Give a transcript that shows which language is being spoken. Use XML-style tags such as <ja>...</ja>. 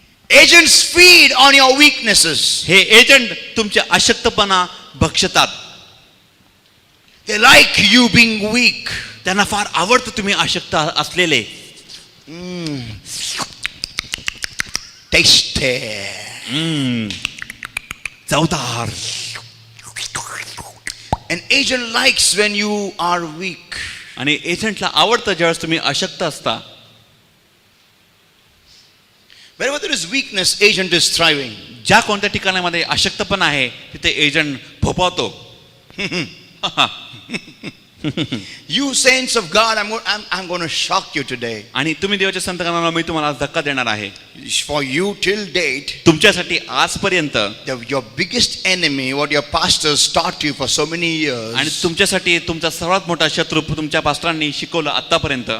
<en>Agents feed on your weaknesses.</en> <mr>हे agent तुमच्या अशक्तपणा भक्षतात.</mr> <en>They like you being weak.</en> <mr>त्यांना फार आवडतं तुम्ही अशक्त असलेले.</mr> <en>Tasty.</en> <mr>चवदार.</mr> <en>An agent likes when you are weak.</en> <mr>आणि एजंटला आवडतं ज्यावेळेस तुम्ही अशक्त असता.</mr> <en>Wherever there is weakness, agent is thriving.</en> <mr>ज्या कोणत्या ठिकाणामध्ये अशक्तपणा आहे तिथे agent फोपावतो.</mr> <en>You saints of God, I'm going to shock you today.</en> <mr>आणि तुम्ही देवाच्या संतांना मी तुम्हाला धक्का देणार आहे.</mr> <en>For you till date,</en> <mr>तुमच्यासाठी आजपर्यंत</mr> <en>your biggest enemy, what your pastors taught you for so many years,</en> <mr>आणि तुमच्यासाठी तुमचा सर्वात मोठा शत्रू तुमच्या पास्टरांनी शिकवलं आतापर्यंत,</mr>